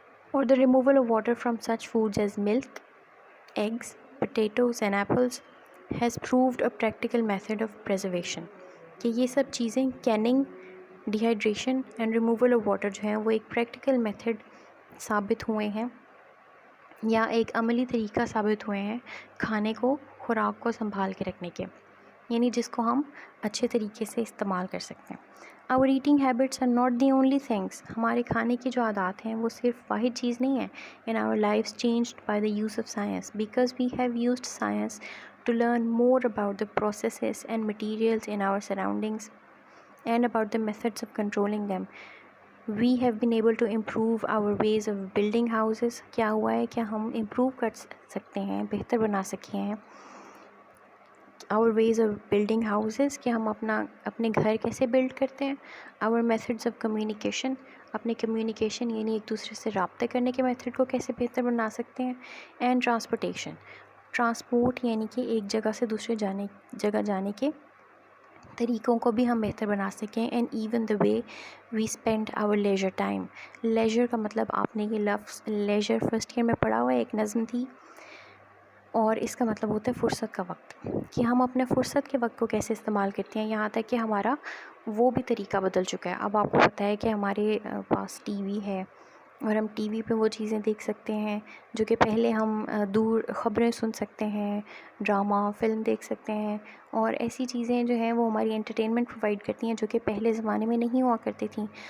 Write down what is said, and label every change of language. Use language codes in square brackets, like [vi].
[ur] اور [en] the removal of water from such foods as milk, eggs, potatoes and apples has proved a practical method of preservation، [ur] کہ یہ سب چیزیں caning, D hydration and removal of water جو ہیں وہ ایک practical method ثابت ہوئے ہیں یا ایک عملی طریقہ ثابت ہوئے ہیں کھانے کو، خوراک کو سنبھال کے رکھنے کے، یعنی جس کو ہم اچھے طریقے سے استعمال کر سکتے ہیں. [en] Our eating habits are not the only things، [ur] ہمارے کھانے کی جو عادات ہیں وہ صرف واحد چیز نہیں ہے. [en] In our lives changed by the use of science، because we have used science to learn more about the processes and materials in our surroundings and about the methods of controlling them. We have been able to improve our ways of building houses. [ur] کیا ہوا ہے کہ ہم improve کر سکتے ہیں, بہتر بنا سکے ہیں [en] our ways of building houses, [ur] کہ ہم اپنے گھر کیسے بلڈ کرتے ہیں. [en] our methods of communication, [ur] اپنے کمیونیکیشن یعنی ایک دوسرے سے رابطہ کرنے کے میتھڈ کو کیسے بہتر بنا سکتے ہیں. اینڈ ٹرانسپورٹیشن, ٹرانسپورٹ یعنی کہ ایک جگہ سے دوسرے جگہ جانے کے طریقوں کو بھی ہم بہتر بنا سکیں. [en] And even the way we spend our leisure time. [ur] Ledger کا مطلب آپ نے یہ لفظ لیجر فرسٹ ایئر میں پڑھا ہوا ہے, ایک نظم تھی, اور اس کا مطلب ہوتا ہے فرصت کا وقت, کہ ہم اپنے فرصت کے وقت کو کیسے استعمال کرتے ہیں. یہاں تک کہ ہمارا وہ بھی طریقہ بدل چکا ہے. اب آپ کو پتہ ہے کہ ہمارے پاس ٹی وی ہے, اور ہم ٹی وی پہ وہ چیزیں دیکھ سکتے ہیں جو کہ پہلے ہم دور خبریں سن سکتے ہیں, ڈرامہ فلم دیکھ سکتے ہیں, اور ایسی چیزیں جو ہیں وہ ہماری انٹرٹینمنٹ پرووائڈ کرتی ہیں جو کہ پہلے زمانے میں نہیں ہوا کرتی تھیں.